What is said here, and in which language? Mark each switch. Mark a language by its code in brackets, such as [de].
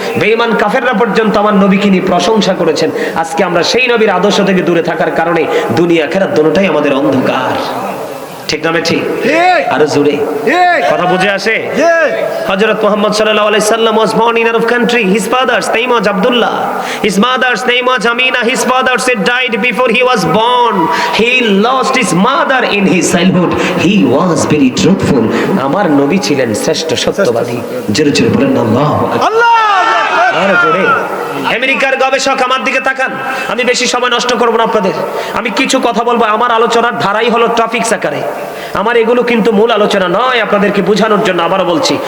[bn] বেঈমান কাফেররা পর্যন্ত আমার নবীকে নিয়ে প্রশংসা করেছেন। আজকে আমরা সেই নবীর আদর্শ থেকে দূরে থাকার কারণে দুনিয়া আখিরাত দুটোটাই আমাদের অন্ধকার। ঠিক না? ঠিক। আরো জোরে কথা বুঝে আসে? হযরত মুহাম্মদ সাল্লাল্লাহু আলাইহি সাল্লাম [en] was born in Arab country. His father's name was Abdullah, his mother's name was Amina. His father said died before he was born. He lost his mother in his childhood. He was very truthful. [bn] আমার নবী ছিলেন শ্রেষ্ঠ সত্যবাদী। জোরে জোরে বলেন আল্লাহু আকবার। আল্লাহু আকবার। আরো জোরে আমেরিকার গবেষক আমার দিকে তাকান, আমি বেশি সময় নষ্ট করব না আপনাদের, আমি কিছু কথা বলবো। আমার আলোচনার ধারাই হলো ট্রাফিক্স আকারে, আমার এগুলো কিন্তু মূল আলোচনা নয়, আপনাদেরকে বোঝানোর জন্য আবারও বলছি।